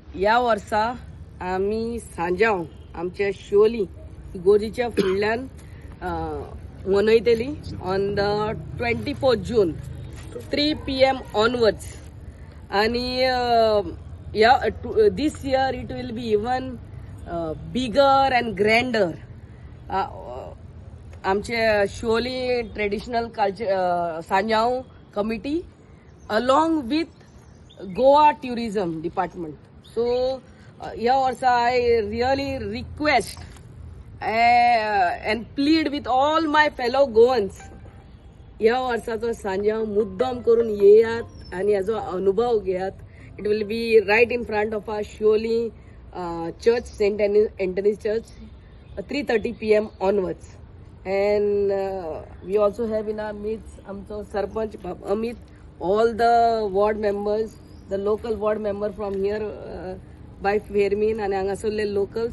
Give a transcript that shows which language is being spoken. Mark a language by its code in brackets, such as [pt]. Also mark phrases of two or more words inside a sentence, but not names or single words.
[kok] या वर्सा आम्ही सांजाव आमच्या शिवोली गोजीच्या फुडल्यान मनयतली [en] on the 24 June 3 PM onwards आणि this year it will be even bigger and grander. [kok] आमचे शिवोली [en] traditional culture [kok] सांजाव कमिटी [en] along with Goa Tourism Department. So [kok] या वर्षा [en] I really request and plead with all my fellow Goans, [kok] या वर्षाचो सांजाव मुद्दाम करून येयात आणि याचो अनुभव घेयात. [en] It will be right in front of our Shioli church, St. Anthony's Church, 3:30 PM onwards. And we also have in our midst amcho Sarpanch Amit, all the ward members, the local ward member from here by Fairmean and Angasole locals.